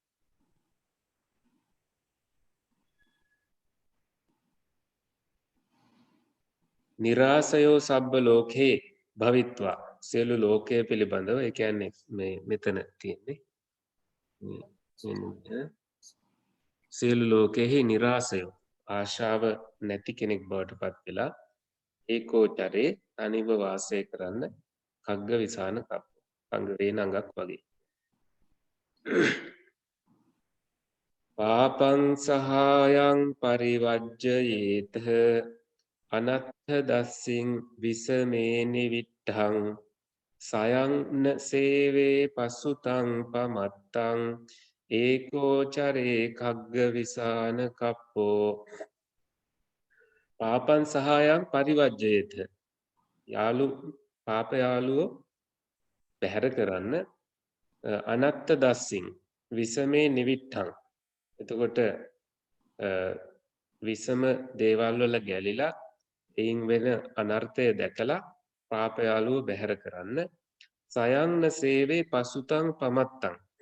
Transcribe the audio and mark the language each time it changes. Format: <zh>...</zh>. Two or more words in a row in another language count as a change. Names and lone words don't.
<pi>නිරාසයෝ සබ්බ ලෝකේ භවිත්වා</pi> <si>සියලු ලෝකය පිළිබඳව ඒ කියන්නේ මේ මෙතන තියෙන්නේ. සියලු ලෝකෙහි නිරාසයෝ ආශාව නැති කෙනෙක් බවට පත් වෙලා ඒකෝචරේ තනිව වාසය කරන්න</si> <pi>කග්ග විසාන කප්ප</pi> <si>කංගරේ නඟක් වගේ</si> <pi>පාපං සහායං පරිවජ්ජයේත අනත්ථ දස්සින් විසමේ නිවිට්ඨං සයං සේවේ පසුතං පමත්තං ඒකෝචරේ කග්ග විසාන කප්පෝ පාපං සහායං පරිවජ්ජයේත</pi> <si>යාළු පාප යාළුවෝ පැහැර කරන්න</si> <pi>අනත්ත දස්සින් විසමේ නිවිට්ඨං එතකොට</pi> <si>විසම දේවල් වල ගැලිලා එයින් වෙන අනර්ථය දැකලා පාප යාළුවෝ බැහැර කරන්න</si> <pi>සයන්න සේවේ පසුතං පමත්තං</pi>